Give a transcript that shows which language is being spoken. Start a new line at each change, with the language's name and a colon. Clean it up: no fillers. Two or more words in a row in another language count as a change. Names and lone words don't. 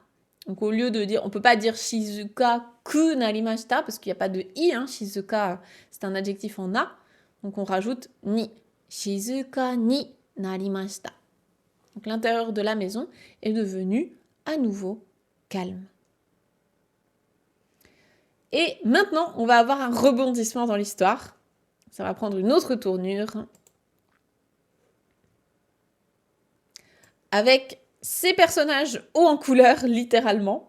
French: Donc au lieu de dire, on peut pas dire
Japanese: 静かくなりました
French: parce qu'il n'y a pas de i, hein. Shizuka, c'est un adjectif en a. Donc on rajoute ni.
Japanese: Shizuka ni narimashita.
French: Donc l'intérieur de la maison est devenu à nouveau calme. Et maintenant, on va avoir un rebondissement dans l'histoire. Ça va prendre une autre tournure. Avec ces personnages hauts en couleur, littéralement.